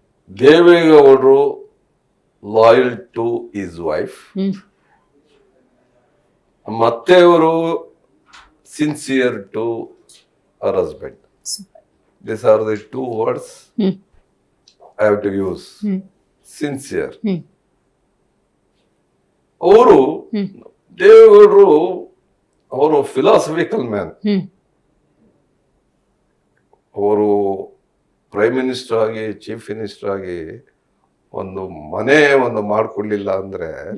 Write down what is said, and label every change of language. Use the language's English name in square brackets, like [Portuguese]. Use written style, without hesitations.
[English] ದೇವೇಗೌಡರು loyal to his wife, [Kannada] ಮತ್ತೆ ಅವರು [English] Sincere to ಅವರ್ husband. These are the 2 words I have to use. Sincere. [Kannada] ಅವರು ದೇವೇಗೌಡರು ಅವರು [English] Philosophical man. [Kannada] ಅವರು ಪ್ರೈಮ್ ಮಿನಿಸ್ಟರ್ ಆಗಿ, ಚೀಫ್ ಮಿನಿಸ್ಟರ್ ಆಗಿ ಒಂದು ಮಾಡ್ಕೊಳ್ಳಿಲ್ಲ ಅಂದ್ರೆ,